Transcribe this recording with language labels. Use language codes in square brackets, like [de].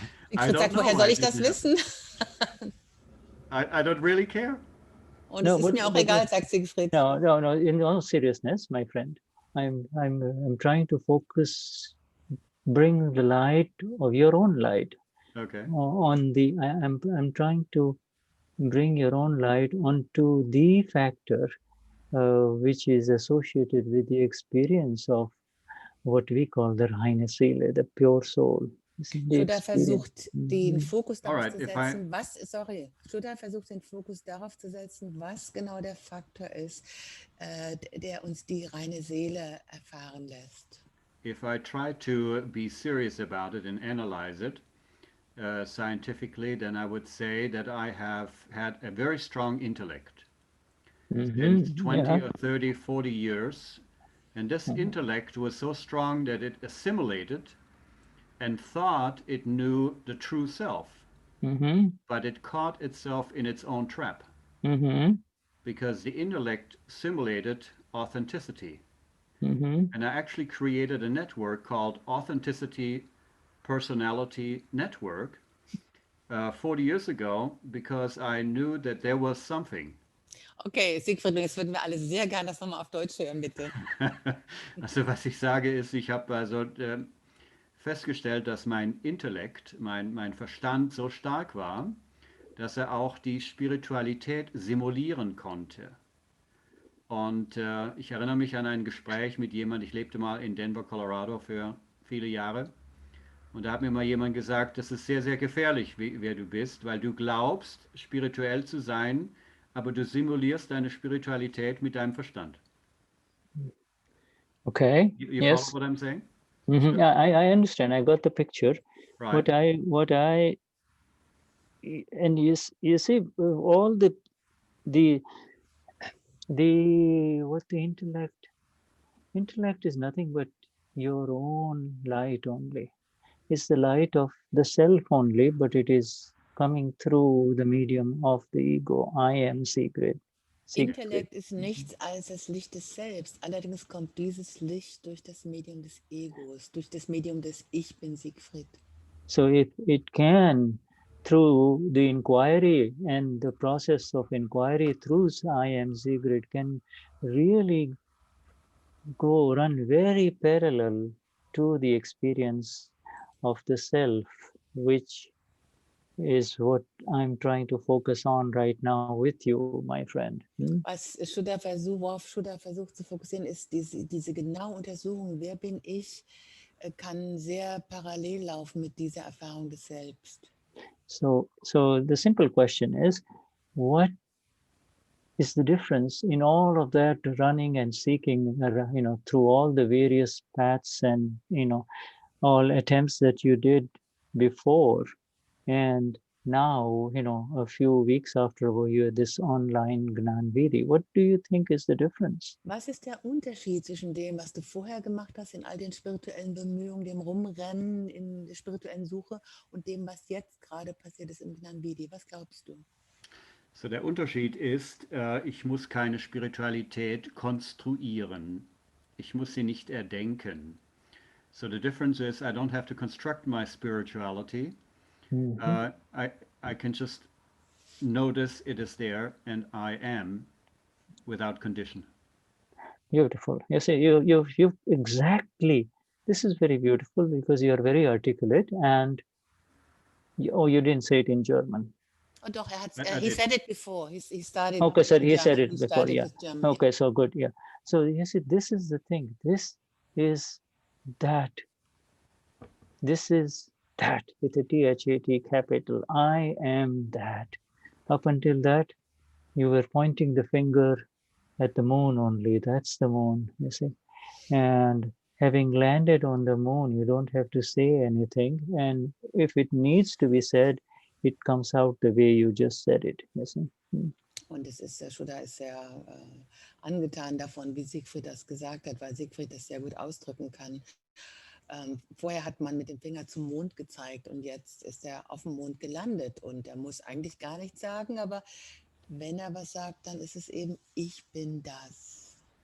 [de] Ich sag, woher soll ich das wissen? [en] I don't really care. [de] Und es ist mir auch egal, sagt Siegfried. [en] No. In all seriousness, my friend, I'm trying to focus, bring the light of your own light. Okay. I'm trying to bring your own light onto the factor which is associated with the experience of what we call the [de] reine Seele, [en] the pure soul. [de] Shuddha versucht den Fokus darauf zu setzen, Shuddha versucht den Fokus darauf zu setzen, was genau der Faktor ist, der uns die reine Seele erfahren lässt. [en] If I try to be serious about it and analyze it scientifically, then I would say that I have had a very strong intellect. Since 20 or 30, 40 years. And this intellect was so strong that it assimilated and thought it knew the true self. But it caught itself in its own trap. Because the intellect simulated authenticity. And I actually created a network called Authenticity Personality Network 40 years ago because I knew that there was something. [de] Okay, Siegfried, jetzt würden wir alle sehr gerne das nochmal auf Deutsch hören, bitte. Also was ich sage ist, ich habe also festgestellt, dass mein Intellekt, mein Verstand so stark war, dass er auch die Spiritualität simulieren konnte. Und ich erinnere mich an ein Gespräch mit jemandem, ich lebte mal in Denver, Colorado für viele Jahre. Und da hat mir mal jemand gesagt, das ist sehr, sehr gefährlich, wer du bist, weil du glaubst, spirituell zu sein, aber du simulierst deine Spiritualität mit deinem Verstand. [en] Okay. You yes. follow what I'm saying? Yeah, I understand. I got the picture. Right. And you see all the intellect is nothing but your own light only. It's the light of the self only, but it is coming through the medium of the ego. I am secret. [de] Intellekt ist nichts als das Licht des Selbst. Allerdings kommt dieses Licht durch das Medium des Egos, durch das Medium des Ich bin Siegfried. [en] So it can through the inquiry and the process of inquiry through I am Sigrid can really run very parallel to the experience of the self, which is what I'm trying to focus on right now with you, my friend. [de] Was worauf Shuddha versucht zu fokussieren, ist diese genaue Untersuchung, wer bin ich, kann sehr parallel laufen mit dieser Erfahrung des Selbst. [en] So the simple question is, what is the difference in all of that running and seeking, through all the various paths and, all attempts that you did before, and now, a few weeks after you had this Online Gnan Vidhi, what do you think is the difference? [de] Was ist der Unterschied zwischen dem, was du vorher gemacht hast, in all den spirituellen Bemühungen, dem Rumrennen in der spirituellen Suche und dem, was jetzt gerade passiert ist im Gnan Vidhi? Was glaubst du? So, der Unterschied ist, ich muss keine Spiritualität konstruieren. Ich muss sie nicht erdenken. [en] So the difference is I don't have to construct my spirituality. I can just notice it is there and I am without condition. Beautiful. You see, you exactly. This is very beautiful because you are very articulate and you didn't say it in German. Oh, doch, he said it before. He started. Okay, so he German. said it He before. started Yeah. with German, Okay, so good. Yeah. So you see, this is the thing. This is that. This is that with a THAT capital. I am that. Up until that, you were pointing the finger at the moon only. That's the moon, you see. And having landed on the moon, you don't have to say anything. And if it needs to be said, it comes out the way you just said it, you see. [de] Und Shuddha ist sehr angetan davon, wie Siegfried das gesagt hat, weil Siegfried das sehr gut ausdrücken kann. Vorher hat man mit dem Finger zum Mond gezeigt und jetzt ist er auf dem Mond gelandet und er muss eigentlich gar nichts sagen, aber wenn er was sagt, dann ist es eben, ich bin das.